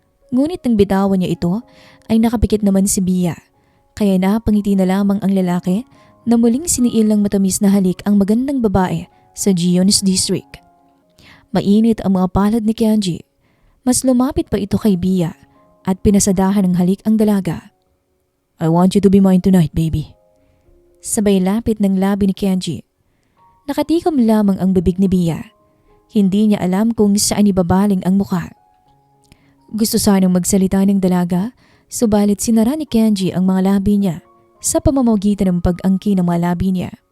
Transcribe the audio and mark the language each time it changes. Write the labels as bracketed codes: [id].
[tl] Ngunit nang bitawan niya ito ay nakapikit naman si Bia, kaya napangiti na lamang ang lalaki na muling siniil ng matamis na halik ang magandang babae sa Gions District. Mainit ang mga palad ni Kenji. Mas lumapit pa ito kay Bia at pinasadahan ng halik ang dalaga. [en] I want you to be mine tonight, baby. [tl] Sabay lapit ng labi ni Kenji. Nakatikom lamang ang bibig ni Bia. Hindi niya alam kung saan ibabaling ang mukha. Gusto sanang magsalita ng dalaga, subalit sinara ni Kenji ang mga labi niya sa pamamagitan ng pag-angkin ng mga labi niya.